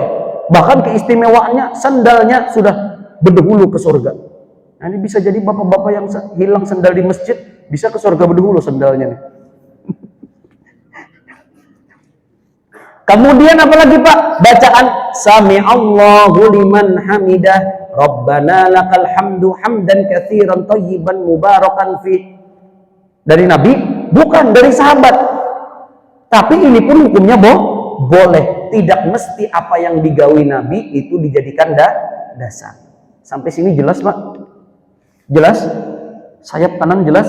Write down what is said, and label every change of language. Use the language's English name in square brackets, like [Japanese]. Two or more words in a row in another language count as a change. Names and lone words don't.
[Indonesian] Bahkan keistimewaannya sandalnya sudah berdahulu ke surga. Nah, ini bisa jadi bapak-bapak yang hilang sandal di masjid bisa ke surga berdahulu sandalnya nih. Kemudian apalagi Pak? [Arabic] Bacaan سمع الله لمن حمده ربنا لك الحمد حمدا كثيرا طيبا مباركا في. [Indonesian] Dari Nabi? Bukan, dari sahabat. Tapi ini pun hukumnya boleh. Tidak mesti apa yang digawi Nabi itu dijadikan dasar. Sampai sini jelas Pak? Jelas? Sayap kanan jelas?